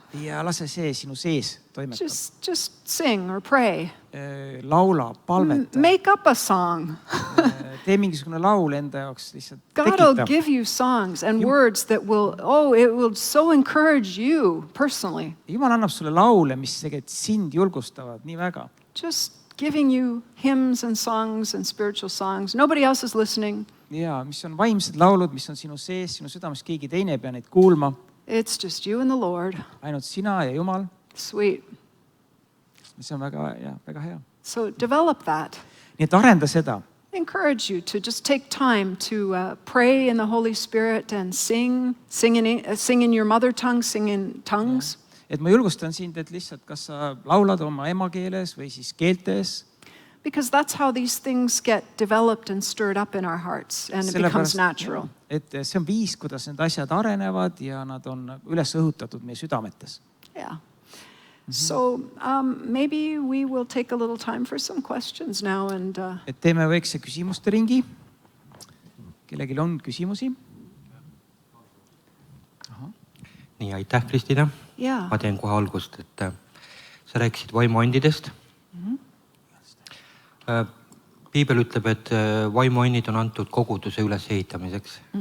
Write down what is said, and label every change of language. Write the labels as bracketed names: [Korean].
[Estonian] ja lase see sinu sees toimetab. [English] Just sing or pray. [Estonian] Laula, palveta, [English] Make up a song. [Estonian] tee mingisugune laul enda jaoks, lihtsalt [English] God will [Estonian] tekita. [English] give you songs and words that it will so encourage you personally. [Estonian] Jumal annab sulle laule, mis tegelikult sind julgustavad nii väga. [English] Just giving you hymns and songs and spiritual songs. Nobody else is listening. [Estonian] ja mis on vaimsed laulud, mis on sinu sees, sinu südames, keegi teine ei pea neid kuulma. [English] It's just you and the Lord. [Estonian] Ainult sina ja Jumal. [English] Sweet. [Estonian] See on väga hea. [English] So develop that. [Estonian] nii et arenda seda. [English] encourage you to just take time to pray in the Holy Spirit and sing in your mother tongue, sing in tongues. [Estonian] Et ma julgustan sind, et lihtsalt kas sa laulad oma emakeeles või siis keeltes. [English] Because that's how these things get developed and stirred up in our hearts and it becomes natural. [Estonian] Et see on viis, kuidas need asjad arenevad ja nad on üles õhutatud meie südametes. [English] Yeah. So maybe we will take a little time for some questions now and [Estonian] et teeme väikse küsimuste ringi. Kellelgi on küsimusi? Nii, aitäh, Kristina. [English] yeah. [Estonian] Ma teen kohe algust, et sa rääkisid vaimuandidest. Piibel ütleb, et vaimuandid on antud koguduse ülesehitamiseks.